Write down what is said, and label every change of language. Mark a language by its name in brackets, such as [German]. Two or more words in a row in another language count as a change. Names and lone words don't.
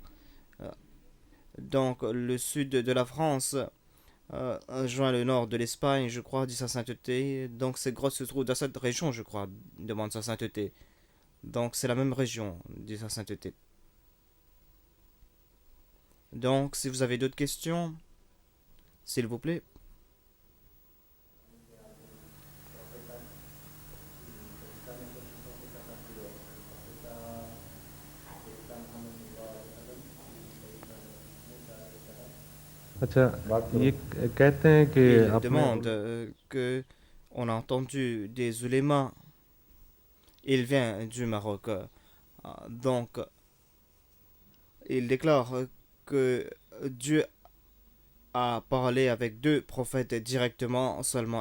[French] Donc, le sud de la France joint le nord de l'Espagne, je crois, dit sa sainteté. Donc, ces grottes se trouvent dans cette région, je crois, demande sa sainteté. Donc, c'est la même région, dit sa sainteté. Donc, si vous avez d'autres questions, s'il vous plaît. [Hindi] अच्छा ये कहते हैं कि [French] Il [Hindi] अपने [French] demande que on a entendu des ulémas. Il vient du Maroc. Donc, il déclare que Dieu a parlé avec deux prophètes directement seulement.